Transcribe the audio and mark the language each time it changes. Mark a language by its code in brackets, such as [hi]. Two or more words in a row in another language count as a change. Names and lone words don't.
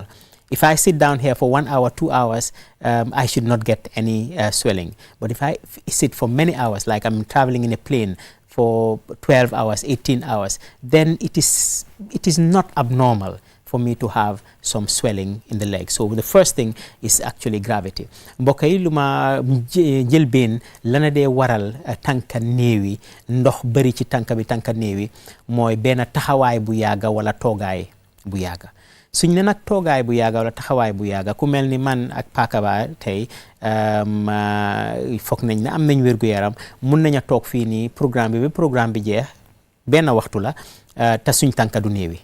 [en] If I sit down here for 1 hour, 2 hours, I should not get any swelling. But if I sit for many hours, like I'm traveling in a plane for 12 hours, 18 hours, then it is not abnormal for me to have some swelling in the leg. So the first thing is actually gravity. [wo] mbokk yi lu ma njëlbeen lana dee waral tànka néewi ndox bëri ci tànka bi tànka néewi mooy benn taxawaay bu yàgga wala toogaay bu yàgga. suñ ne nag toogaay bu yàgga wala taxawaay bu yàgga ku mel ni man ak Paaka Ba tey foog nañ ne am nañ wér-gu-yaram mun nañ a toog fii nii programme bi jeex benn waxtu la te suñ tànka du néewi.